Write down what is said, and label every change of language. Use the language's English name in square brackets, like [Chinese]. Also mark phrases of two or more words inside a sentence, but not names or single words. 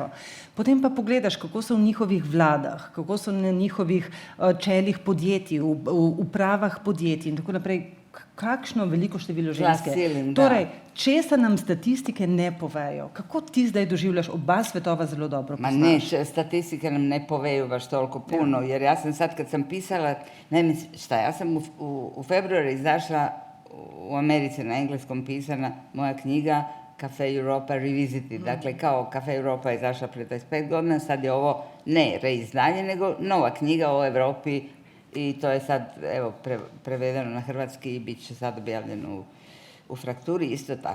[Slovenian] Potem pa pogledaš, kako so v njihovih vladah, kako so na njihovih čelih podjetij, v upravah podjetij in tako naprej, kakšno veliko število ženske. Torej, česa nam statistike ne povejo? Kako ti zdaj doživljaš, oba svetova zelo dobro poznaš? [Croatian] Ma ne, statistike nam ne poveju baš toliko puno, jer ja sam sad kad sam pisala, ja sam u februaru izašla u Americi na engleskom pisana moja knjiga Cafe Europa Revisited. Dakle, kao Cafe Europa je izašla prije 25 godina, sad je ovo ne reizdanje, nego nova knjiga o Europi i to je sad, evo, prevedeno na hrvatski i bit će sad objavljeno u Frakturi, isto tako.